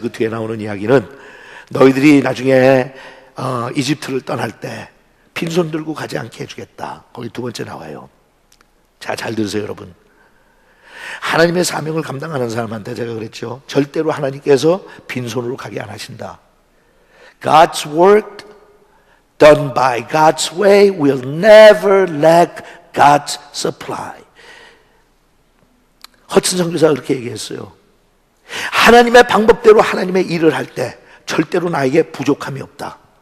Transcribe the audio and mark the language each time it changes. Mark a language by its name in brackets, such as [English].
[Korean] 그 뒤에 나오는 이야기는 너희들이 나중에 이집트를 떠날 때 빈손 들고 가지 않게 해주겠다. 거기 두 번째 나와요. 자, 잘 들으세요 여러분. 하나님의 사명을 감당하는 사람한테 제가 그랬죠. 절대로 하나님께서 빈손으로 가게 안 하신다. [English] God's work done by God's way will never lack God's supply. [Korean] 허튼 선교사가 그렇게 얘기했어요. 하나님의 방법대로 하나님의 일을 할 때 절대로 나에게 부족함이 없다.